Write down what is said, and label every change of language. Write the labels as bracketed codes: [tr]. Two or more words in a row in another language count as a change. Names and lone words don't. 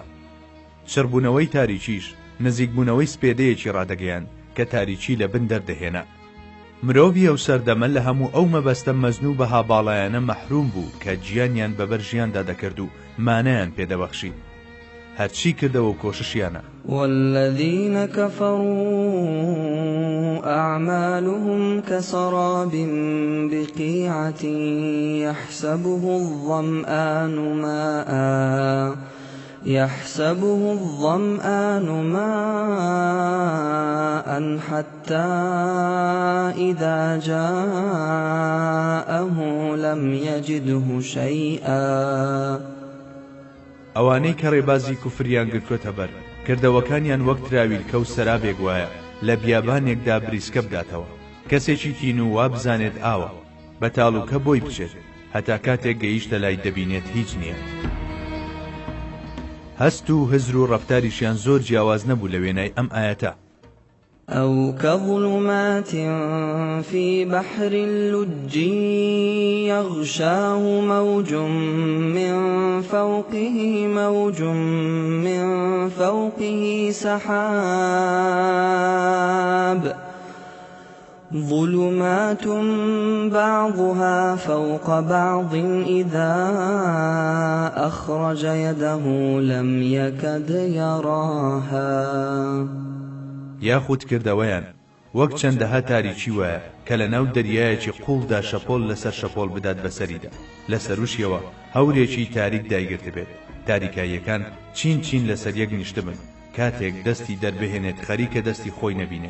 [ckb] شەربوونەوەی تاریکیش نزیکبوونەوەی سپێدەیەکی ڕادەگەیان کە تاریکی لە بن دەردەهێنا. مرۆڤی ئەو سەردەمە لە هەموو ئەو مەبەستە مەزنوو بە هاباڵایانە مەحروم بوو کە گیانیان بەبەر ژیاندا دەکرد و مانەیان پێدەبەخشی. هەرچی کردەوە و کۆششیانە. [ar] والذين كفروا أعمالهم كسراب بقيعة يحسبه الظمآن ماء حتى إذا جاءه لم يجده شيئا. [ckb] ئەوانەی کە ڕێبازی کوفریان گرتوۆتە بەر کردەوەکانیان وەک تراویلکە و سەرابێک وایە لە بیابانێکدا بریسکە بداتەوە. کەسێکی تین و وا بزانێت ئاوە بە تاڵوکە بۆی بچێت هەتا کاتێک گەیشتە لای دەبینێت هیچ نییە. هەست و هزر و ڕەفتاریشیان زۆر جیاواز نەبوو لە وێنەی ئەم ئاەتە. [ar] أو كظلمات في بحر لجي يغشاه موج من فوقه سحاب ظلمات بعضها فوق بعض إذا أخرج يده لم يكد يراها. [ckb] یاخود کردەوەیان وەک چەندەها تاریکی وایە کە لە ناو دەریایەکی قوڵدا شەپۆل لەسەر شەپۆل بدات بەسەریدا، لە سەروشیەوە هەورێکی تاریک دایگرت بێت. تاریکاییەکان چین لەسەر یەک نیشت بن کاتێک دەستی دەربهێنێت خەریکە دەستی خۆی نەبینێت.